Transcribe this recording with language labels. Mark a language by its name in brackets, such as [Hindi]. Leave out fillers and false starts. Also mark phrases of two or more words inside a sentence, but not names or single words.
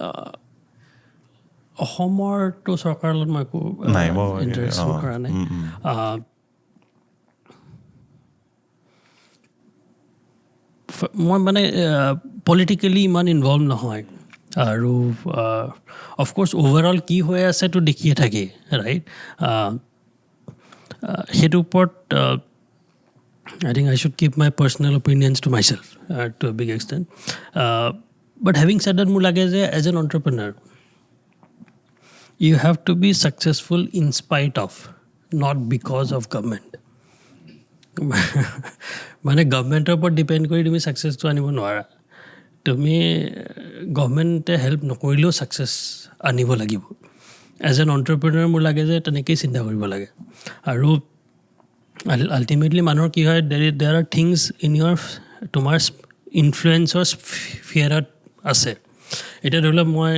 [Assamese] অসমৰতো চৰকাৰৰ লগত মই একো ইণ্টাৰেষ্ট কৰা নাই মই মানে পলিটিকেলি ইমান ইনভলভ নহয় আৰু [English] of course overall [Assamese] কি হৈ আছেতো দেখিয়ে থাকি ৰাইট সেইটোৰ ওপৰত [English] I think I should keep my personal opinions to myself to a big extent. But having said that, [Assamese] মোৰ লাগে যে [English] as an entrepreneur, you have to be successful in spite of, not because of government. [Assamese] মানে গভৰ্ণমেণ্টৰ ওপৰত ডিপেণ্ড কৰি তুমি ছাকচেছটো আনিব নোৱাৰা তুমি গভৰ্ণমেণ্টে হেল্প নকৰিলেও ছাকচেছ আনিব লাগিব [English] as an entrepreneur [Assamese] মোৰ লাগে যে তেনেকেই চিন্তা কৰিব লাগে আৰু আল্টিমেটলি মানুহৰ কি হয় [English] there are things in your [Assamese] তোমাৰ ইনফ্লুৱেঞ্চৰ স্ফিয়াৰত আছে এতিয়া ধৰি লওক